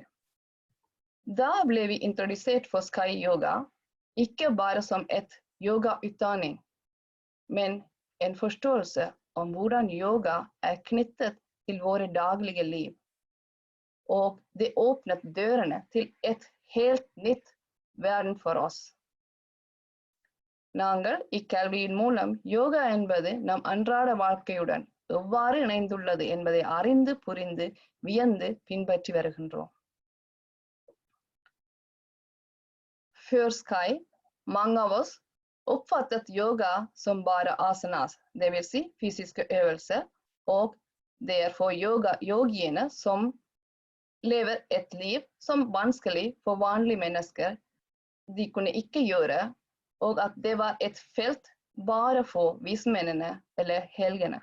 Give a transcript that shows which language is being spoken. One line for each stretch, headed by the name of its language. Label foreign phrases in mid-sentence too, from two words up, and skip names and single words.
Norwegian: Da ble vi introdusert for Sky Yoga, ikke bare som et yogautdanning, men en forståelse om hvordan yoga knyttet til våre daglige liv. Og det åpnet dørene til et helt nytt verden for oss.
Tamil: நாங்கள் இக்கல்வியின் மூலம் யோகா என்பது நம் அன்றாட வாழ்க்கையுடன் எவ்வாறு இணைந்துள்ளது என்பதை அறிந்து புரிந்து வியந்து பின்பற்றி வருகின்றோம்.
Norwegian: Før Sky, mange av oss oppfattet yoga som bare asanas, det vil si fysiske øvelser, og det for yogiene som lever et liv som vanskelig for vanlige mennesker, de kunne ikke gjøre, og at det var et felt bare for vismennene eller helgene.